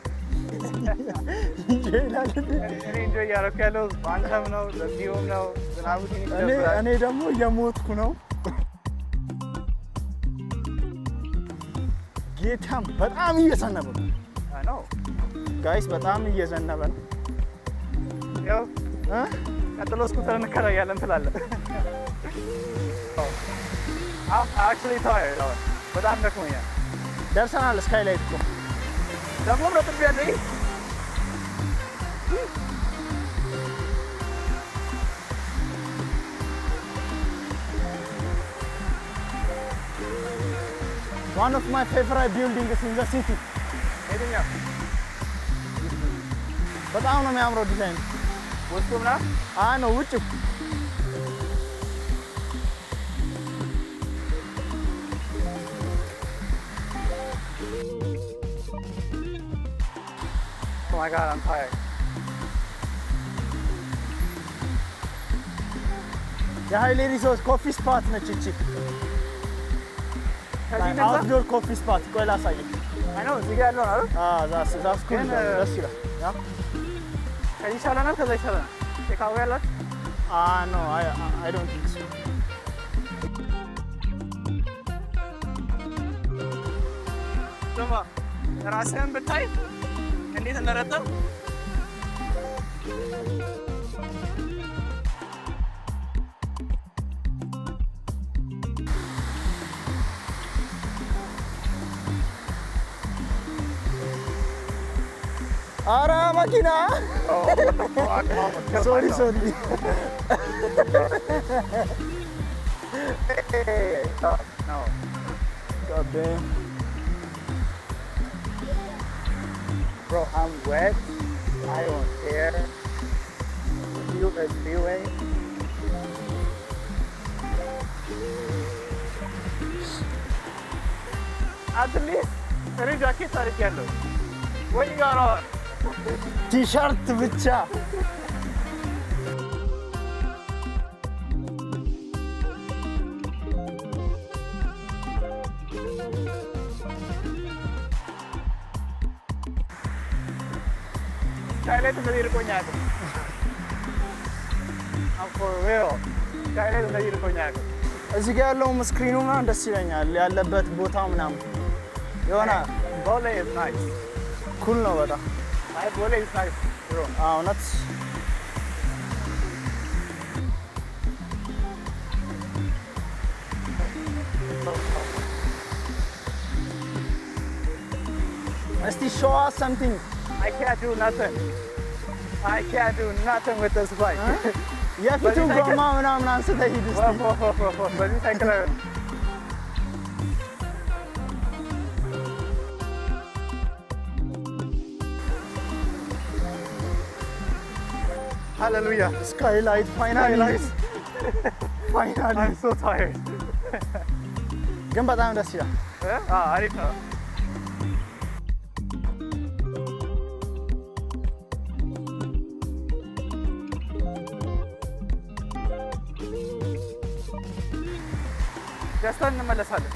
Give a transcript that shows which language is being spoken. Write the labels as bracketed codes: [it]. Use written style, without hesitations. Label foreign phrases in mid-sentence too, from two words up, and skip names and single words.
[am] እኔ እንጆይ እያደረኩ ያለው አንተም ነው ለቪውም ነው ዝናቡ ትንሽ ይደብራል እኔ ደግሞ እየሞትኩ ነው ጌታም በጣም እየዘነበ ነው አይ ነው ጋይስ በጣም እየዘነበ ነው ያው ቀጥሎ ስኩተር እንከራያለን ትላለህ [en] actually tired [am] በጣም ደክሞኛል ደርሰናል ስካይላይት እኮ ደግሞ ረጥብ ያለኝ [en] one of my favorite buildings in the city [am] የትኛው በጣም ነው የሚያምረው ዲዛይን ውስጡ ምናምን ነው ውጭ [en] oh my god I'm tired [am] የሀይሌ ሪዞርት [en] coffee spot [am] ነች እቺ [en] outdoor coffee spot [am] ቆይ ላሳየህ አይ ነው እዚህ ጋር ያለው ነው አይደል [en] that's cool [am] ደስ ይላል ከዚህ ይሻለናል ከዛ ይሻለናል ቴካዌ ያላት [en] no I don't think so [am] ስማ ራስህን ብታይ እንዴት እንደረጠብ ኧረ መኪና ሶሪ [en] no God damn bro I'm wet I don't care you is feeling at least [am] እኔ ጃኬት አድርጌያለሁ ወይ ጋር ቲሸርት ብቻ ስካይላይት እንደዚህ ይርቆኛል [en] for real [am] ስካይላይት እንደዚህ ይርቆኛል እዚህ ጋር ያለው ስክሪኑ ምናምን ደስ ይለኛል ያለበት ቦታ ምናምን የሆነ [en] Bole is nice [am] ኩል ነው በጣም [en] አይ ቦሌ is nice bro [am] እውነት እስቲ [en] show us something. I can't do nothing with this bike. [am] የፊቱን ጎማ ምናምን አንስተህ ሂድ እስቲ በዚህ ሳይክል አይሆንም Hallelujah. [en] Skylight finally. I'm so tired. [am] ግን በጣም ደስ ይላል አሪፍ ነው ደስታን እንመለሳለን